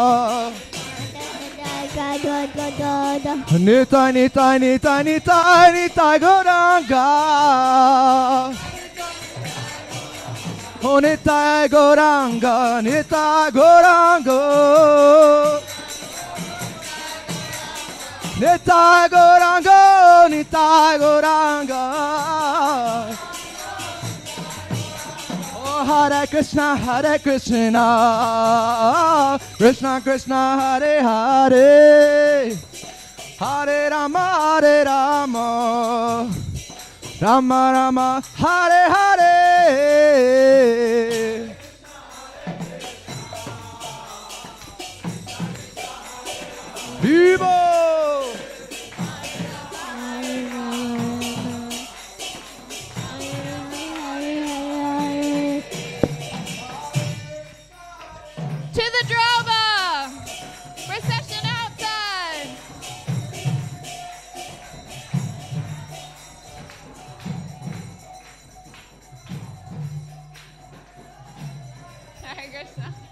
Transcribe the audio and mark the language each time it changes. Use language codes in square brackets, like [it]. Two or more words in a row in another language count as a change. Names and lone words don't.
[en] Nitai, Nitai, Nitai, Nitai, Nitai Gauranga. Oh, Nitai Gauranga, Nitai Gauranga. Nitai Gauranga, Nitai Gauranga. Oh, Hare Krishna, Krishna Krishna, Hare Hare, Hare Rama, Rama Rama, Hare Hare. Vivo! To the drama! Procession outside! Hare Krishna.